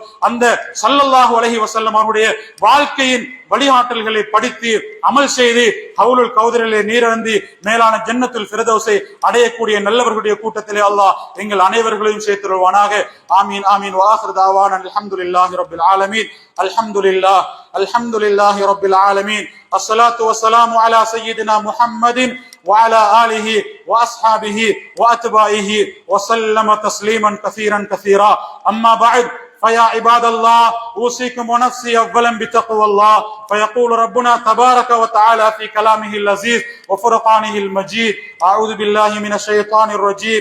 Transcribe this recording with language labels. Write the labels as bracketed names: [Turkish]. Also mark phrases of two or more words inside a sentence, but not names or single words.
[Tamil] அந்த [Arabic] صلى الله عليه وسلم [Tamil] அவருடைய வாழ்க்கையின் வழிகாட்டல்களை படித்து அமல் செய்து [Arabic] حوض الكوثرிலே [Tamil] நீரருந்தி மேலான [Arabic] جنة الفردوسை [Tamil] அடையக்கூடிய நல்லவர்களுடைய கூட்டத்திலே அல்லாஹ் எங்கள் அனைவர்களையும் சேர்த்துள்வானாக. [Arabic] آمين آمين. وآخر دعوانا الحمد لله رب العالمين. الحمد لله رب العالمين. الصلاة والسلام على سيدنا محمد وعلى آله وأصحابه وأتباعه وسلم تسليما كثيرا أما بعد فيا عباد الله أوصيكم ونفسي أولا بتقوى الله. فيقول ربنا تبارك وتعالى في كلامه اللذيذ وفرقانه المجيد: أعوذ بالله من الشيطان الرجيم.